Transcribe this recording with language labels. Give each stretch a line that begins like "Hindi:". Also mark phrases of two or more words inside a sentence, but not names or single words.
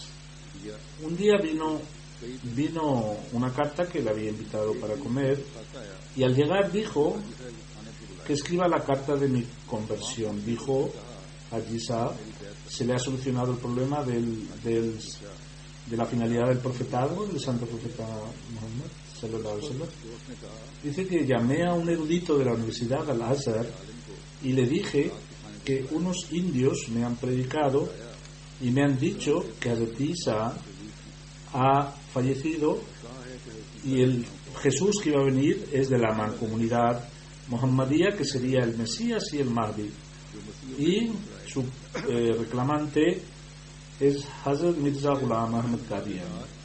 Spanish: Un día vino una carta que le había invitado para comer y al llegar dijo que escriba la carta de mi conversión. Dijo a Isa, se le ha solucionado el problema de la finalidad del profetado del santo profeta Muhammad
Arabic: صلى الله عليه وسلم.
Spanish: Dice que llamé a un erudito de la Universidad Al-Azhar y le dije que unos indios me han predicado y me han dicho que Hazrat Isa ha fallecido y el Jesús que iba a venir es de la mancomunidad Muhammadía, que sería el Mesías y el Mahdi, y su reclamante es Hazrat Mirza Ghulam Ahmad Qadiani.